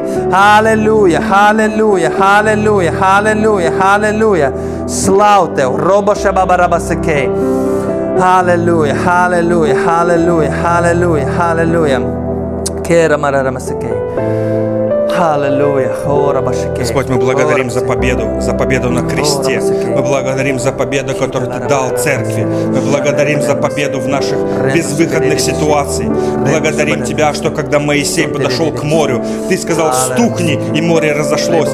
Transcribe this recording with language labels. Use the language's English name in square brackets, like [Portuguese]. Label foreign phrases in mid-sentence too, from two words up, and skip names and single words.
[Latvian] Halleluja. Slavu Tev. Robosha babarabaseke. Halleluja. Kera mararamaseke. [Russian] Аллилуйя. Господь, мы благодарим за победу на кресте. Мы благодарим за победу, которую Ты дал церкви. Мы благодарим за победу в наших безвыходных ситуациях. Благодарим Тебя, что когда Моисей подошел к морю, Ты сказал: стукни, и море разошлось.